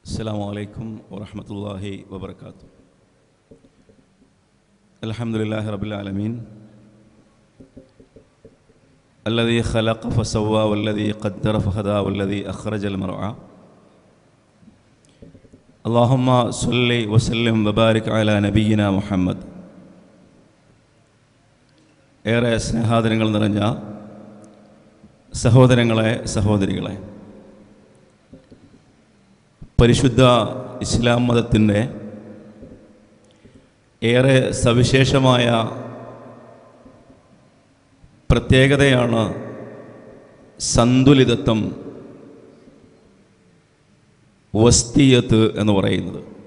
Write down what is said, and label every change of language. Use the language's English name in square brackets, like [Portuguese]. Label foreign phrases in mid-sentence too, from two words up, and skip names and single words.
[Arabic] السلام عليكم ورحمة الله وبركاته. الحمد لله رب العالمين الذي خلق فسوى والذي قدر فهدى والذي أخرج المرعى. اللهم صل وسلم وبارك على نبينا محمد. [Malayalam] ഏറെ സ്നേഹാദരങ്ങൾ നിറഞ്ഞ സഹോദരങ്ങളെ സഹോദരികളെ, പരിശുദ്ധ ഇസ്ലാം മതത്തിൻ്റെ ഏറെ സവിശേഷമായ പ്രത്യേകതയാണ് സന്തുലിതത്വം, വസ്തിയത്ത് എന്ന് പറയുന്നത്.